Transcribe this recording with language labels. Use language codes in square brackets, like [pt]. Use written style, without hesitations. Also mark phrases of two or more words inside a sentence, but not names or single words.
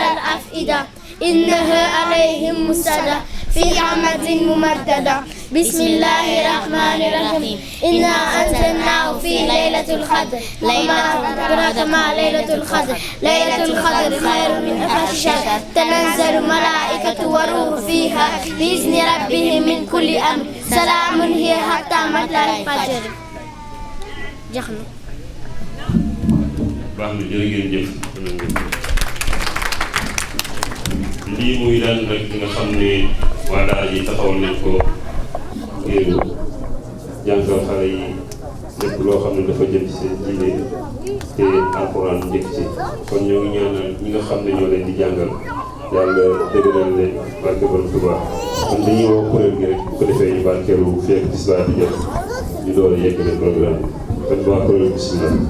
[ar] الأفئدة إنها عليهم مؤصدة في عمد ممددة بسم الله الرحمن الرحيم إنا أنزلناه في ليلة القدر وما أدراك ما ليلة القدر ليلة القدر خير من ألف شهر تنزل الملائكة والروح فيها بإذن ربهم من كل أمر سلام هي حتى مطلع الفجر. [wo] jeex na. baax na jërë ngeen jëf. lii muy daan rek nga xam ne waa daara ji taxawal nañ ko ngir jàngal xale yi lépp loo xam ne dafa jëm ci seen diine te alxuraan njëkk ci kon ñoo ngi ñaanal ñi nga xam ne ñoo leen di jàngal yàlla dëgëral leen barke Borom Tuubaa kon dañuy woo kuréel gi rek bu ko defee ñu barkeelu fekk tisbaar di jot ñu door a yeggale programme bi kon waa kuréel bismillah.